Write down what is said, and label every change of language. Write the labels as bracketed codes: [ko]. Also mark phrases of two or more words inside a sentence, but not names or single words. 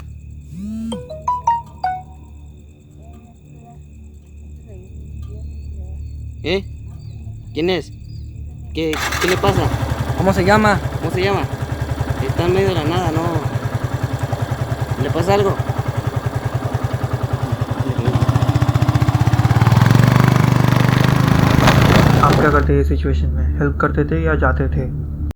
[es] ¿Eh? ¿Quién es? ¿Qué le pasa? ¿Cómo se llama? ¿Cómo se llama? Está en medio de la nada, ¿no? ¿Le pasa algo? [hi] आप क्या करते ये सिचुएशन में? हेल्प करते थे या जाते थे?